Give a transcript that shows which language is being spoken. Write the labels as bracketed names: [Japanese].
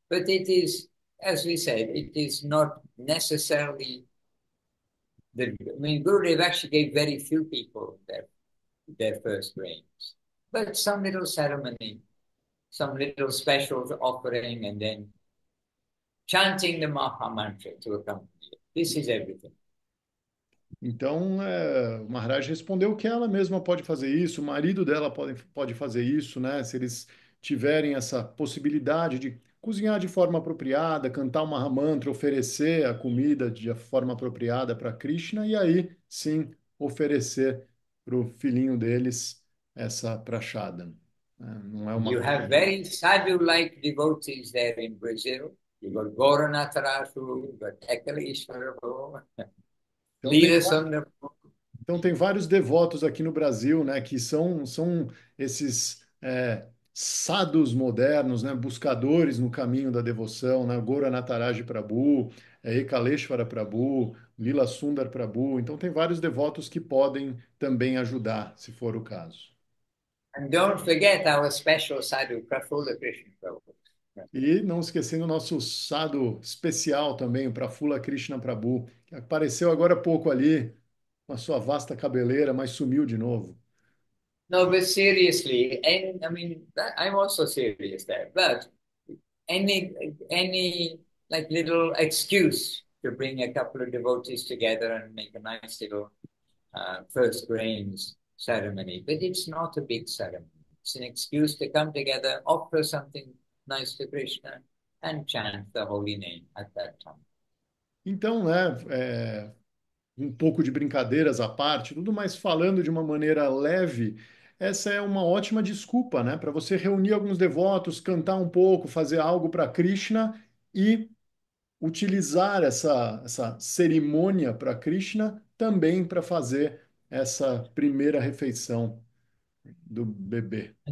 [English] But it is, as we said, it is not necessarily Gurudev actually gave very few people their first grains, but some little ceremony, some little special offering, and then chanting the Maha Mantra to accompany it. This is everything. [Portuguese] Então, o Maharaj respondeu que ela mesma pode fazer isso, o marido dela pode fazer isso, né? Se eles tiverem essa possibilidade de cozinhar de forma apropriada, cantar uma Mahamantra, oferecer a comida de forma apropriada para Krishna, e aí sim oferecer para o filhinho deles essa prachada. Não é uma [English] You have very sadhu-like devotees there in Brazil. You've got Gauranathara Prabhu, you've got Ekaleshwara Prabhu, [Portuguese] Então tem [English] Leela Sundar Prabhu. [Portuguese] Então, tem vários devotos aqui no Brasil, né, que são esses sadhus modernos, né, buscadores no caminho da devoção, né, Gora Nataraja Prabhu, Ekaleshvara Prabhu, Lila Sundar Prabhu. Então, tem vários devotos que podem também ajudar, se for o caso. [English] And don't forget our special sadhu, Prafula Krishna Prabhu. [Portuguese] E não esquecendo o nosso sadhu especial também, o Prafula Krishna Prabhu, que apareceu agora há pouco ali, com a sua vasta cabeleira, mas sumiu de novo. [English] No, but seriously, and I mean, I'm also serious there, but any like little excuse to bring a couple of devotees together and make a nice little first grains ceremony, but it's not a big ceremony. It's an excuse to come together, offer something nice to Krishna, and chant the holy name at that time. [Portuguese] Então, né, um pouco de brincadeiras à parte, tudo mais falando de uma maneira leve, essa é uma ótima desculpa, né, para você reunir alguns devotos, cantar um pouco, fazer algo para Krishna e utilizar essa cerimônia para Krishna também para fazer essa primeira refeição do bebê.